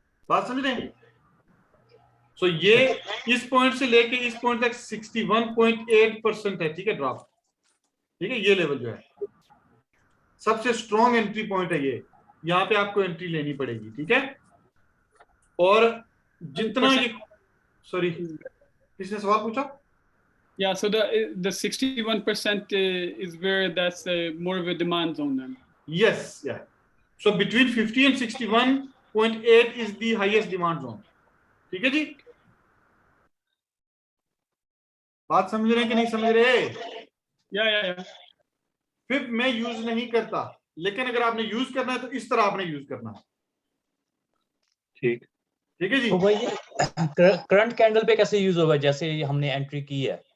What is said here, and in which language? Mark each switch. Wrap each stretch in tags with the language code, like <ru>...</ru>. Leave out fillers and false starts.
<hi>बात समझ रहे हैं? सो ये इस पॉइंट से लेके इस पॉइंट तक 61.8% है, ठीक है, ड्रॉप, ठीक है? ये लेवल जो है सबसे स्ट्रॉन्ग एंट्री पॉइंट है, ये यहाँ पे आपको एंट्री लेनी पड़ेगी, ठीक है? और जितना ये, सॉरी, किसने सवाल पूछा?</hi> <en>Yeah, so the 61% is where that's more of a demand zone then. Yes, yeah. So between 50 and 61.8 is the highest demand zone.</en> <hi>ठीक है जी? बात समझ रहे हैं कि नहीं समझ रहे?</hi> <en>Yeah.</en> <hi>फिर मैं यूज नहीं करता, लेकिन अगर आपने यूज करना है तो इस तरह आपने यूज करना है, ठीक है जी? तो भाई करंट कैंडल पे कैसे यूज होगा जैसे हमने एंट्री की है?</hi>